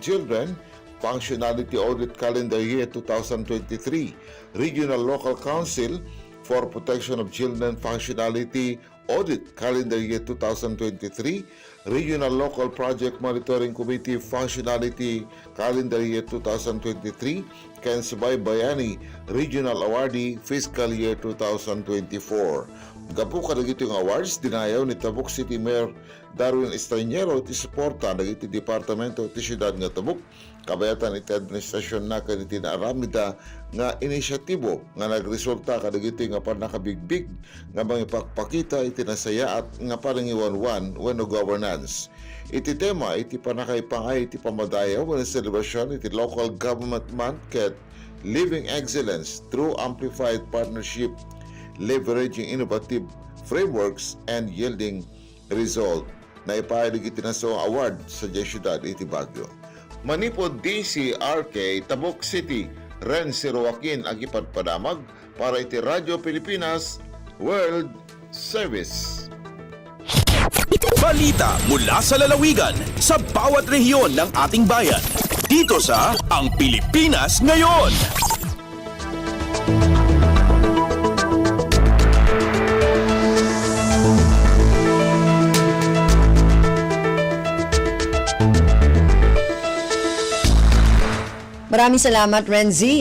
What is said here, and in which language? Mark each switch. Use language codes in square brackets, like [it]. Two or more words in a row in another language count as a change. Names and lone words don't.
[ilo] Children Functionality Audit Calendar Year 2023, Regional Local Council for Protection of Children Functionality Audit Calendar Year 2023, Regional Local Project Monitoring Committee Functionality Calendar Year 2023, ken Subay Bayani Regional Awardee Fiscal Year 2024. Gapu kadagiti nga awards dinayaw ni Tabuk City Mayor Darwin Estranjero ti suporta dagiti departamento ti siyudad nga Tabuk kabayatan iti administrasyon na kaditi naaramida nga inisyatibo nga nagresulta kadagiti nga panakabigbig nga mangipakpakita iti nasaya at nga parangiwanwan wenno governance. Iti tema iti panakaipangay iti pamadayaw wenno celebration iti Local Government Month ket Living Excellence through Amplified Partnership, leveraging innovative frameworks and yielding result na ipahilig itinaso award sa Siyudad iti Baguio. Manipod DCRK Tabuk City, Renzi Roaquin agipadpadamag para iti Radyo Pilipinas World Service. [tl] Balita mula sa lalawigan sa bawat rehiyon ng ating bayan. Dito sa Ang Pilipinas Ngayon. Maraming salamat, Renzi.